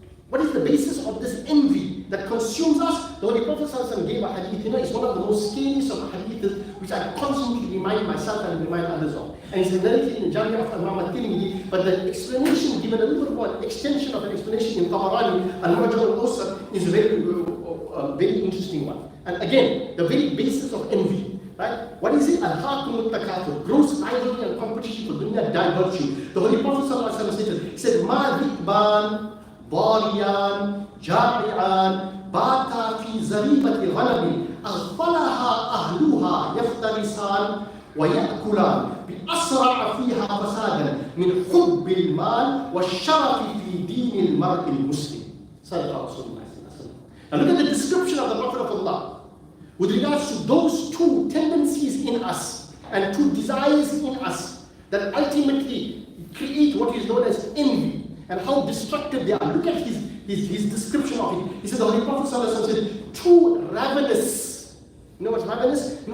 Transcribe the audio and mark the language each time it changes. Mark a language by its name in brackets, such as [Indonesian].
[English] What is the basis of this envy that consumes us? The Holy Prophet ﷺ gave a hadith, it's one of the most scariest of hadiths, which I constantly remind myself and remind others of. And it's narrated in the Jami of Imam al-Tirmidhi, but the explanation given, a little bit more extension of an explanation in Tabarani and Mu'jam al-Awsat is a very interesting one. And again, the very basis of envy, right? What is it? [Arabic] Al-Hakum al-Takathur, [English] gross rivalry and competition for dunya, virtue. The Holy Prophet ﷺ said, [Arabic] Ma dhikban, ضاريان جائعان باتا في زريبة غنم أغفلها أهلها يفترسان ويأكلان بأسرع فيها فسادا من حب المال والشرف في دين المرء المسلم. صدق رسول الله صلى الله عليه وسلم. [English] Now look at the description of the Prophet of Allah with regards to those two tendencies in us and two desires in us that ultimately create what is known as envy. And how destructive they are. Look at his description of it. He said, the Holy Prophet said, two ravenous. You know what's ravenous?